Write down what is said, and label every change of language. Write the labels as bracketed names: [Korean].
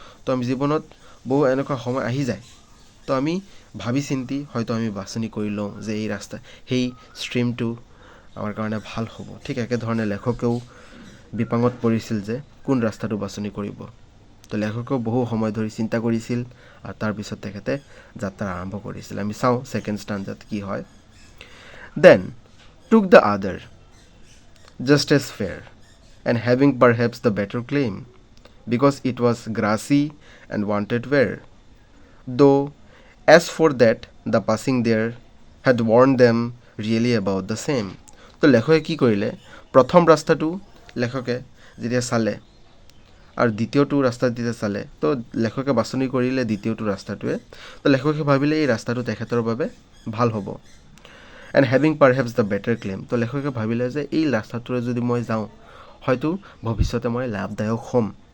[Assamese] তো আমি জীৱনত বহু এনেকুৱা সময় আহি যায়, তো আমি ভাবি চিন্তি হয়তো আমি বাছনি কৰি লওঁ যে এই ৰাস্তা সেই ষ্ট্ৰীমটো আমাৰ কাৰণে ভাল হ'ব। ঠিক একেধৰণে লেখকেও বিপাঙত পৰিছিল যে কোন ৰাস্তাটো বাছনি কৰিব। তো লেখকেও বহু সময় ধৰি চিন্তা কৰিছিল আৰু তাৰপিছত তেখেতে যাত্ৰা আৰম্ভ কৰিছিল। আমি চাওঁ ছেকেণ্ড ষ্টাঞ্জাত কি হয়। [English] Then took the other just as fair and having perhaps the better claim because it was grassy and wanted wear, though as for that the passing there had warned them really about the same. [Assamese] তো লেখকে কি কৰিলে, প্ৰথম ৰাস্তাটো লেখকে যেতিয়া চালে আৰু দ্বিতীয়টো ৰাস্তা যেতিয়া চালে, তো লেখকে বাছনি কৰিলে দ্বিতীয়টো ৰাস্তাটোৱে। তো লেখকে ভাবিলে এই ৰাস্তাটো তেখেতৰ বাবে ভাল হ'ব। [English] and having perhaps the better claim, [Assamese] তো লেখকে ভাবিলে যে এই ৰাস্তাটোৰে যদি মই যাওঁ হয়তো ভৱিষ্যতে মই লাভদায়ক হ'ম।